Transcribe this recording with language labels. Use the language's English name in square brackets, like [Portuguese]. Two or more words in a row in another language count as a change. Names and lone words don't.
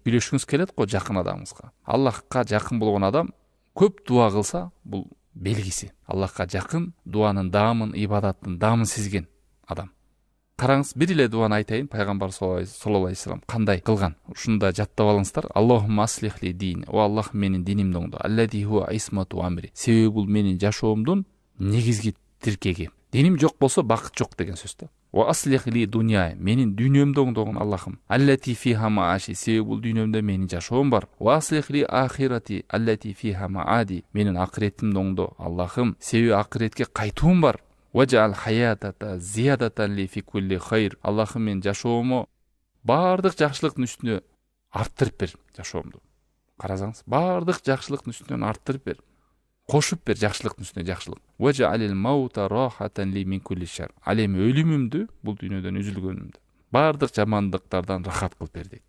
[Kyrgyz] Билешиңиз келет го жакын адамыңызга. Аллахка жакын болгон адам көп дуа кылса, бул белгиси. Аллахка жакын, дуанын даамын, ибадаттын даамын сезген адам. Караңыз, бир эле дуаны айтайын, пайгамбар [Arabic] صلى الله عليه وسلم [Kyrgyz] кандай кылган. Ушуну да жаттап алыңыздар. [Arabic] اللهم أصلح لي ديني. [Kyrgyz] О Аллах, менин динимди оңдо. [Arabic] الذي هو عصمة أمري. [Kyrgyz] Себеби бул менин жашоомдун негизги тиркеги. Диним жок болсо бакыт жок деген сөз да. [Arabic] وأصلح لي دنياي. [Kyrgyz] Менин дүйнөмдү оңдогон Аллахым. [Arabic] التي فيها معاشي. [Kyrgyz] Себеби бул дүйнөмдө менин жашоом бар. [Arabic] وأصلح لي آخرتي التي فيها معادي. [Kyrgyz] Менин акыретимди оңдо Аллахым. Себеби акыретке кайтуум бар. [Arabic] واجعل الحياة زيادة لي في كل خير. [Kyrgyz] Аллахым, мен жашоому бардык жакшылыктын үстүнө арттырып бер жашоомду. Карасаңыз, бардык жакшылыктын үстүнөн арттырып бер. Кошуп бер жакшылыктын үстүнө жакшылык. [Arabic] واجعل الموت راحة لي من كل شر. [Kyrgyz] Ал эми өлүмүмдү, бул дүйнөдөн үзүлгөнүмдү, бардык жамандыктардан рахат кылып бер дейт.